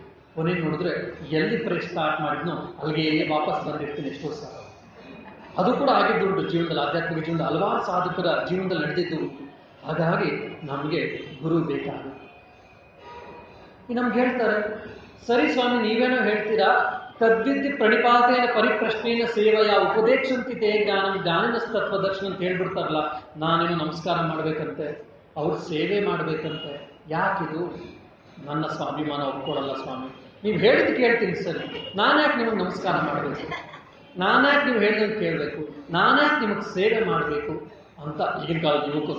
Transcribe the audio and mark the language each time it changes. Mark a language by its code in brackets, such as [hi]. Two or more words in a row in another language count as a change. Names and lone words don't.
[kn] ಕೊನೆಗೆ ನೋಡಿದ್ರೆ ಎಲ್ಲಿ ಸ್ಟಾರ್ಟ್ ಮಾಡಿದ್ನೋ ಅಲ್ಲಿಗೆ ವಾಪಸ್ ಬಂದಿರ್ತೀನಿ ಎಷ್ಟೋ ಸಲ. ಅದು ಕೂಡ ಆಗಿದ್ದುಂಟು ಜೀವನದಲ್ಲಿ, ಆಧ್ಯಾತ್ಮಿಕ ಜೀವನದಲ್ಲಿ ಹಲವಾರು ಸಾಧಕರ ಜೀವನದಲ್ಲಿ ನಡೆದಿದ್ದು ಉಂಟು. ಹಾಗಾಗಿ ನಮಗೆ ಗುರು ಬೇಕಾಗುತ್ತೆ. ನಮ್ಗೆ ಹೇಳ್ತಾರೆ, ಸರಿ ಸ್ವಾಮಿ ನೀವೇನೋ ಹೇಳ್ತೀರಾ, [sa] ತದ್ವಿದ್ಯ ಪ್ರಣಿಪಾತೇನ ಪರಿಪ್ರಶ್ನೆಯ ಸೇವೆಯ ಉಪದೇಶಂತಿ ತೇ ಜ್ಞಾನಿನ ತತ್ವದರ್ಶನ [kn] ಅಂತ ಹೇಳ್ಬಿಡ್ತಾರಲ್ಲ, ನಾನೇನು ನಮಸ್ಕಾರ ಮಾಡ್ಬೇಕಂತೆ, ಅವ್ರ ಸೇವೆ ಮಾಡ್ಬೇಕಂತೆ. ಯಾಕಿದು? ನನ್ನ ಸ್ವಾಭಿಮಾನ ಒಪ್ಕೊಳ್ಳಲ್ಲ ಸ್ವಾಮಿ. ನೀವು ಹೇಳಿದ್ದು ಕೇಳ್ತೀನಿ ಸರಿ, ನಾನ್ಯಾಕೆ ನಿಮಗೆ ನಮಸ್ಕಾರ ಮಾಡಬೇಕು, ನಾನ್ಯಾಕೆ ನೀವು ಹೇಳಿದಂಗೆ ಕೇಳಬೇಕು, ನಾನ್ಯಾಕೆ ನಿಮಗೆ ಸೇವೆ ಮಾಡಬೇಕು ಅಂತ ಈಗಿನ ಕಾಲದ ಯುವಕರು.